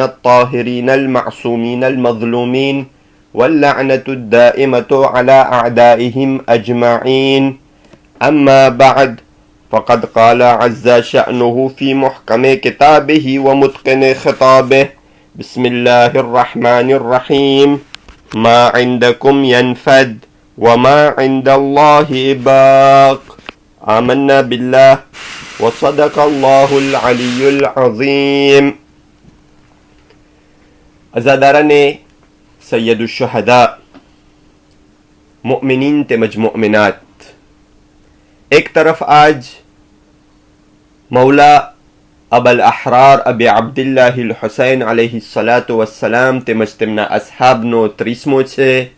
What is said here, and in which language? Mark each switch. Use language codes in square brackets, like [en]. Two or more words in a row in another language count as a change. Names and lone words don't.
[ar] الطاهرين المعصومين المظلومين واللعنة الدائمة على أعدائهم أجمعين أما بعد فقد قال عز شأنه في محكم كتابه ومتقن خطابه بسم الله الرحمن الرحيم ما عندكم ينفد وما عند الله باق آمنا بالله وصدق الله العلي العظيم [gu] અઝાદારાને [ar] سيد الشهداء [gu] મુઅમિનીન તેમજ મુઅમિનાત, એક તરફ આજ મૌલા અબલ અહરાર અબી અબ્દુલ્લાહિલ હુસૈન [ar] عليه الصلاة والسلام [gu] તેમજ તેમના અસ્હાબનો 30મો છે.